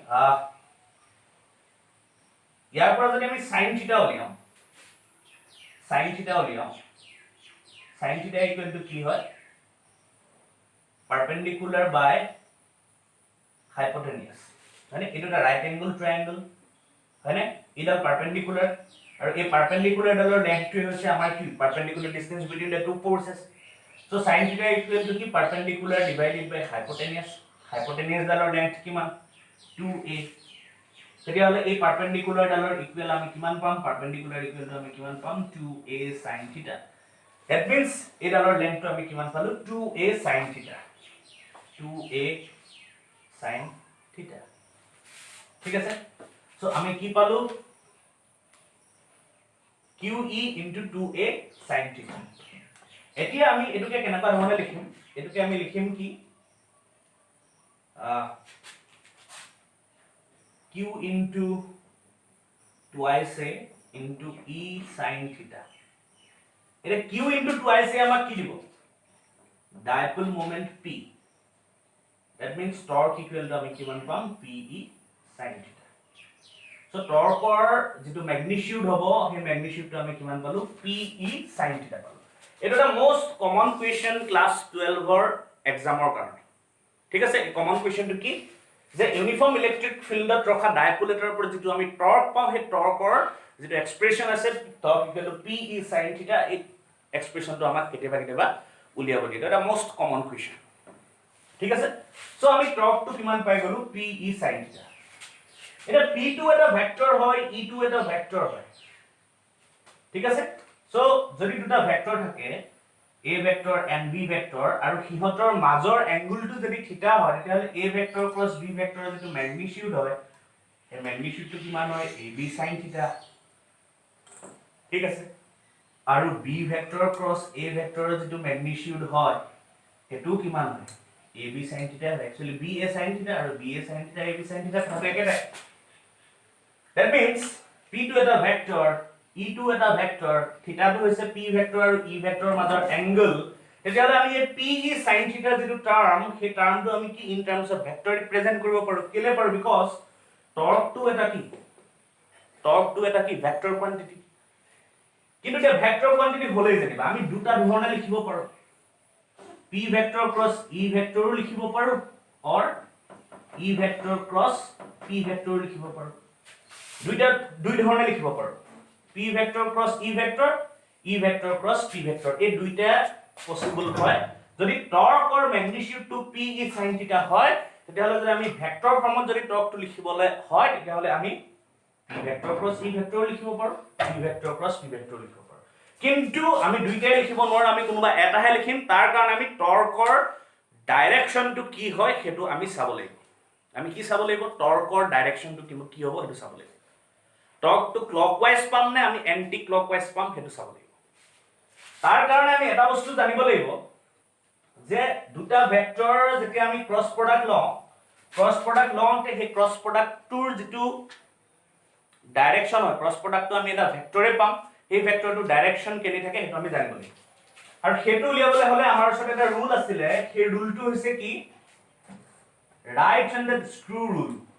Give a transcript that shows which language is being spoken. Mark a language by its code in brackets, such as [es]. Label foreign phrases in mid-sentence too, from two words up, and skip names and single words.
[as] ইয়াৰ পৰা যদি আমি [en] sin theta [as] উলিয়াম [en] sin theta equal to [as] কি হয় [en] perpendicular by hypotenuse [as] মানে এটো এটা [en] right angle triangle [as] হয়নে এটা পারপেন্ডিকুলার আৰু এই পারপেন্ডিকুলার ডালৰ লেংথটো হৈছে আমাৰ কি [en] perpendicular distance between the two forces so sin theta equal to [as] কি [en] perpendicular divided by hypotenuse [as] ডালৰ লেংথ কিমান 2a তেতিয়াহলে এই পারপেন্ডিকুলার ডালৰ ইকুৱেল আমি কিমান পাম পারপেন্ডিকুলার ইকুৱেলটো আমি কিমান পাম [en] 2a sin θ that means [as] এই ডালৰ লেন্থটো আমি কিমান পালো [en] 2a sin θ 2a sin θ [as] ঠিক আছে সো আমি কি পালো [en] QE into 2a sin θ [as] এতিয়া আমি এটুকে কেনেকুৱা ধৰণে লিখিম এটুকে আমি লিখিম কি [en] Q into twice a into E sin theta. [as] এটা [en] Q into twice a [as] আমাক কি দিব [en] dipole moment P. That means torque equal to [as] আমি কিমান পাম [en] PE sin theta. So torque or [as] যেটো magnitude হ'ব সেই magnitude টো আমি কিমান পালো [en] PE sin theta [as] পালো এটা [en] the most common question class 12 [as] ৰ এক্সামৰ কাৰণে ঠিক আছে কমন কোৱেশ্চনটো কি যে [en] uniform electric field [as] ৰখা ডাইপোলেটৰ পৰা যেটো আমি টৰ্ক পাওঁ সেই টৰ্কৰ যেটো এক্সপ্ৰেছন আছে [en] torque equal to PE [as] sin θ এই এক্সপ্ৰেছনটো আমাক কেতিয়াবা উলিয়াব দিয়ে এটা [en] most common question [as] ঠিক আছে সো আমি টৰ্কটো কিমান পাই গলো PE sin θ এটা P2 এটা ভেক্টৰ হয় E2 এটা ভেক্টৰ হয় ঠিক আছে সো যদি দুটা ভেক্টৰ থাকে [en] A vector and B vector [as] আৰু হিহতৰ মাজৰ এংগলটো যদি থিটা হয় তেতিয়াহলে [en] A vector plus B vector [as] যেটো ম্যাগনিটিউড হয় এই ম্যাগনিটিউডটো কিমান হয় [en] AB sin θ [as] ঠিক আছে আৰু [en] B vector cross A vector [as] যেটো ম্যাগনিটিউড হয় হেতু কিমান হয় [en] AB sin θ actually BA sin θ [as] আৰু [en] BA sin θ AB sin θ [as] থাকে একেটাই [en] that means P2 [as] এটা ভেক্টৰ E2 এটা ভেক্টৰ থিটাটো হৈছে P ভেক্টৰ আৰু E ভেক্টৰৰ মাজৰ এংগল তেতিয়াহলে আমি এই PE sin θ যেটো টার্ম সেই টার্মটো আমি কি [en] in terms of vector represent [as] কৰিব পাৰো কেলে পাৰো বিকজ টৰ্কটো এটা কি [en] vector quantity [as] কিন্তু এটা [en] vector quantity [as] হলেই জানিবা আমি দুটা ধৰণে লিখিব পাৰো [en] P vector cross E vector [as] লিখিব পাৰো অর [en] E vector cross P vector [as] লিখিব পাৰো দুই ধৰণে লিখিব পাৰো [en] P vector cross E vector cross P vector [as] এই দুইটা পসিবল হয় যদি [en] torque or magnitude to PE sin θ [as] হয় তেতিয়াহলে যদি আমি ভেক্টৰ ফৰ্মত যদি টর্কটো লিখিবলৈ হয় তেতিয়াহলে আমি [en] P vector cross E vector [as] লিখিব পাৰো [en] P vector cross P [as] vector লিখিব পাৰো কিন্তু আমি দুইটাই লিখিব নোৱাৰো আমি কোনোবা এটাহে লিখিম তাৰ কাৰণে আমি টৰ্কৰ ডাইৰেকশনটো কি হয় হেতু আমি চাব লাগিব আমি কি চাব লাগিব টৰ্কৰ ডাইৰেকশনটো কি হ'ব হেতু চাব লাগিব টর্ক টু ক্লকওয়াইজ পাম নে আমি [en] anti clockwise [as] পাম হেতু চাব লাগিব তাৰ কাৰণে আমি এটা বস্তু জানিব লাগিব যে দুটা ভেক্টৰ যেতিয়া আমি [en] cross product [as] লওঁতে সেই [en] cross product [as] যেটো ডাইৰেকশন হয় [en] cross product [as] আমি এটা ভেক্টৰে পাম সেই ভেক্টৰটো ডাইৰেকশন কেনে থাকে হেতু আমি জানিব লাগিব আৰু হেতু উলিয়াবলৈ হলে আমাৰ ওচৰত এটা ৰুল আছিল সেই ৰুলটো হৈছে কি [en] right handed screw rule